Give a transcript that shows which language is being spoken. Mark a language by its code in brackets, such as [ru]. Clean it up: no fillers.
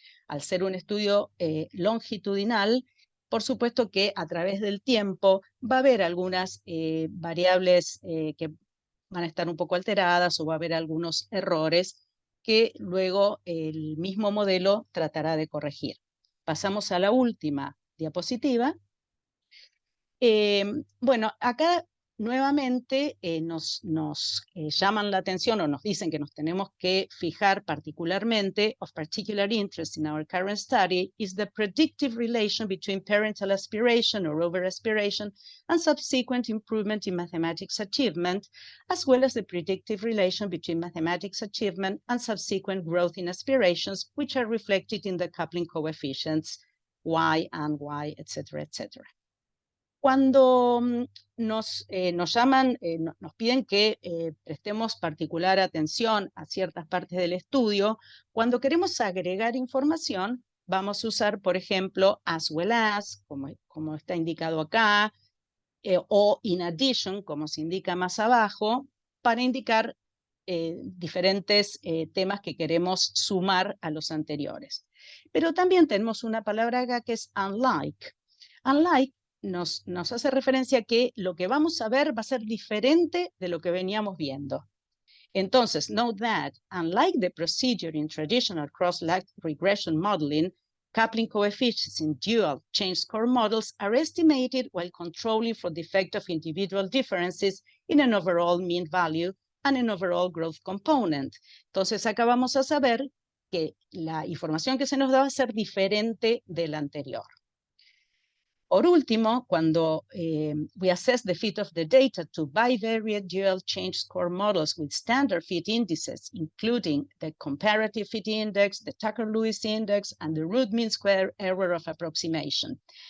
[es] Al ser un estudio longitudinal, por supuesto que a través del tiempo va a haber algunas variables que van a estar un poco alteradas o va a haber algunos errores que luego el mismo modelo tratará de corregir. Pasamos a la última diapositiva. Bueno, acá nuevamente nos llaman la atención o nos dicen que nos tenemos que fijar particularmente, [en] of particular interest in our current study, is the predictive relation between parental aspiration or overaspiration and subsequent improvement in mathematics achievement, as well as the predictive relation between mathematics achievement and subsequent growth in aspirations, which are reflected in the coupling coefficients Y and Y, etc., etc. [es] Cuando nos llaman, nos piden que prestemos particular atención a ciertas partes del estudio, cuando queremos agregar información, vamos a usar, por ejemplo, [en] as well as, [es] como está indicado acá, o [en] in addition, [es] como se indica más abajo, para indicar diferentes temas que queremos sumar a los anteriores. Pero también tenemos una palabra acá que es unlike. Unlike nos hace referencia a que lo que vamos a ver va a ser diferente de lo que veníamos viendo. Entonces, [en] note that, unlike the procedure in traditional cross-like regression modeling, coupling coefficients in dual change score models are estimated while controlling for the effect of individual differences in an overall mean value and an overall growth component. [es] Entonces, acá vamos a saber que la información que se nos da va a ser diferente de la anterior. Por último, cuando [en] we assess the fit of the data to bivariate dual change score models with standard fit indices, including the comparative fit index, the Tucker-Lewis index, and the root mean square error of approximation.